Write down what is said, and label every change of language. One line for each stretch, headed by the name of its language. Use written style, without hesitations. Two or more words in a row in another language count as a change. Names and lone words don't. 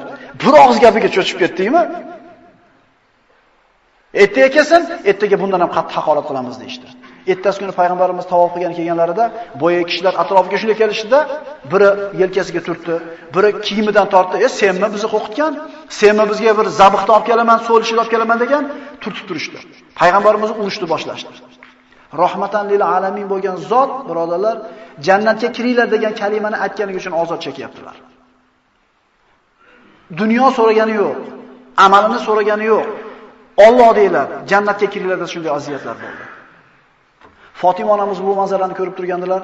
Uzbek: Bir og'iz gapiga cho'chib ketdingmi? Ertaga kelsin, ertaga bundan ham qattiq haqorat qilamiz deydi. Ertasi kuni payg'ambarimiz tavof qilgan kelganlarida boya kishilar atrofiga shunday kelishdi-da, biri yelkasiga turtdi, biri kiyimidan tortdi. "Senmi bizni qo'rqitgan? Senmi bizga bir zabixni olib kelaman, so'lishni olib kelaman" degan turtib turishdi. Payg'ambarimiz urushni boshlashdi.
Arabic: رحمة للعالمين
Uzbek: bo'lgan zot, birodarlar, jannatga kiringlar degan kalimani aytganligi uchun ozod chekyaptilar. Dunyo so'ragani yo'q, amalini so'ragani yo'q. Alloh deylar, jannatga kiringlar deb shunday aziyatlar bo'ldi. Fatima onamiz bu manzarani ko'rib turgandilar.